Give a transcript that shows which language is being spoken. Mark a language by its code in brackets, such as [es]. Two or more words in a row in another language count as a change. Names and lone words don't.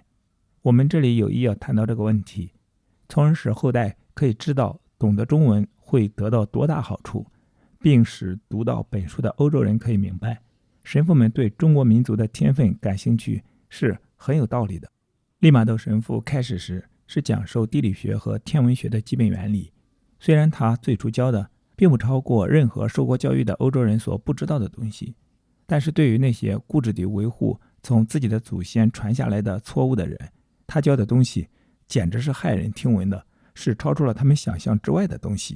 [zh] 我們這裡有意要談到這個問題，從而使後代可以知道懂得中文會得到多大好處，並使讀到本書的歐洲人可以明白，神父們對中國民族的天分感興趣是很有道理的。利瑪窦神父開始時是講授地理學和天文學的基本原理，雖然他最初教的並不超過任何受過教育的歐洲人所不知道的東西，但是對於那些固執地維護從自己的祖先傳下來的錯誤的人，他教的東西簡直是駭人聽聞的，是超出了他們想象之外的東西。